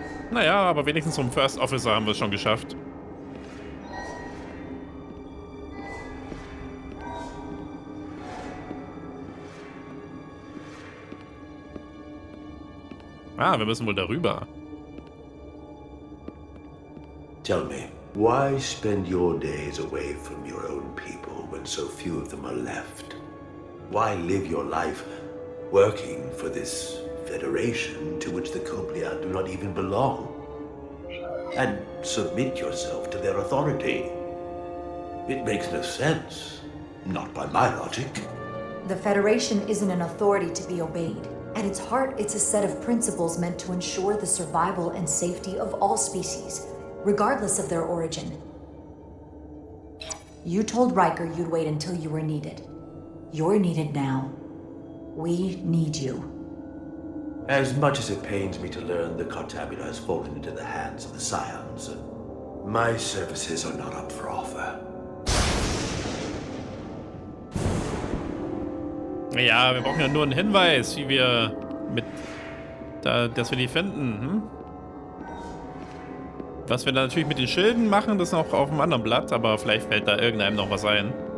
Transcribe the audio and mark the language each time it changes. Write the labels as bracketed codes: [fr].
[de] Naja, aber wenigstens zum First Officer haben wir es schon geschafft. Ah, wir müssen wohl darüber. [en] Tell me, why spend your days away from your own people when so few of them are left? Why live your life working for this federation to which the Kobliad do not even belong? And submit yourself to their authority? It makes no sense. Not by my logic. The Federation isn't an authority to be obeyed. At its heart, it's a set of principles meant to ensure the survival and safety of all species, regardless of their origin. You told Riker you'd wait until you were needed. You're needed now. We need you. As much as it pains me to learn the Cartabula has fallen into the hands of the Scions, my services are not up for offer. [de] Ja, wir brauchen ja nur einen Hinweis, wie wir dass wir die finden. Hm? Was wir dann natürlich mit den Schilden machen, das noch auf einem anderen Blatt, aber vielleicht fällt da irgendeinem noch was ein.